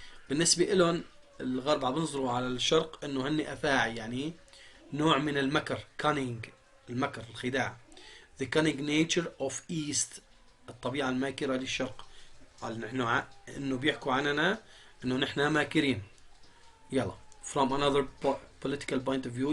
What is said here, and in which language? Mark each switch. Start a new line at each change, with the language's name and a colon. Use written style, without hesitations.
Arabic: بالنسبة لهم الغرب عم بنظروا على الشرق انه هن افاعي، يعني نوع من المكر cunning، المكر الخداع.
English: the cunning nature of east،
Arabic: الطبيعة الماكرة للشرق. قال نحن انه بيحكوا عننا انه نحن ماكرين. يلا
English: from another political point of view.